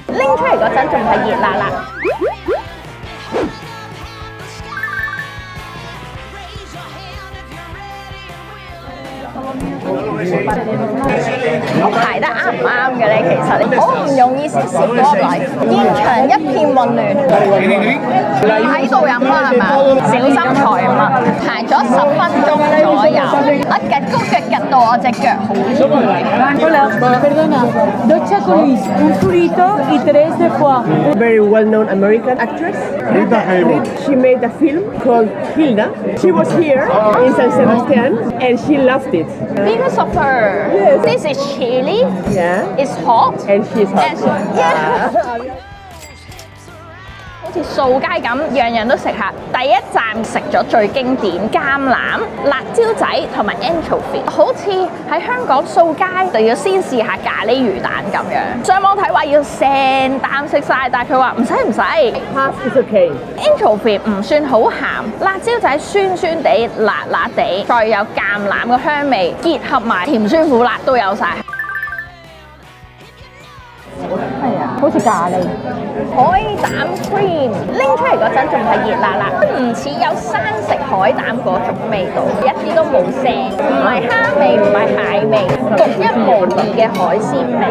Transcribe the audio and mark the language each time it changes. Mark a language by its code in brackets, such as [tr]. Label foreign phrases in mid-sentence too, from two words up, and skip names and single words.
[yue] 拎出嚟嗰陣仲係熱辣辣。排得啱唔啱嘅咧？其實好唔容易先攝咗入嚟，現場一片混亂。喺度飲啦係咪？小心財物。排咗10分鐘左右，我趌高腳趌到我隻腳好痛。 [es] Hola, perdona. 2 chacolis, un frito y 3 de foie. [en] Very well-known American actress, Rita Hayworth. She made a film called Hilda. She was here in San Sebastian and she loved it. Because of her, Yes. this is chili. Yeah. It's hot. And she's hot. Yeah. [yue] 好似掃街咁，樣樣都食下。第一站食咗最經典橄欖、辣椒仔同埋 anchovy， 好似喺香港掃街就要先試下咖喱魚蛋咁樣。上網睇話要成啖食晒，但係佢話唔使。 [en] Half is okay. [yue] anchovy 唔算好鹹，辣椒仔酸酸地、辣辣地，再有橄欖嘅香味，結合埋甜酸苦辣都有晒。係啊，好似咖喱。海膽 cream 拎出嚟嗰陣仲係熱辣辣，唔似有生食海膽嗰種味道，一啲都冇腥，唔係蝦味，唔係蟹味，獨一無二嘅海鮮味。